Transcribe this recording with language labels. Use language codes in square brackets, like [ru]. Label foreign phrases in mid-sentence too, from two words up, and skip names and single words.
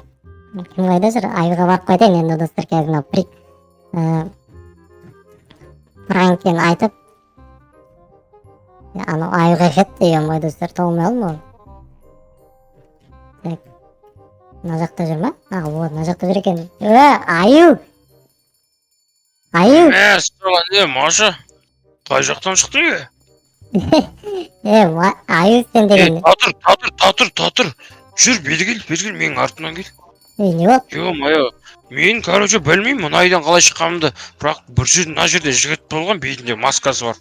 [kk] Кім қайда жүр? Аюға барып қайтайын енді, достар, кәдімгі пранктен айтып, анау аюға кетті, мой достар, толмай алды ма? Мына жакта жүр ма? Вот мына жакта жүр экен. Аю. Аю. Саған не, Маша? Қай жақтан шықтың е? Аю сен деген. Татыр. Жүр, бері кел, менің артымнан кел. Не болды? Ё-моё, мен, короче, білмеймін мына айдан қалай шыққанымды, бірақ мына жерде жігіт болған, бетінде маскасы бар.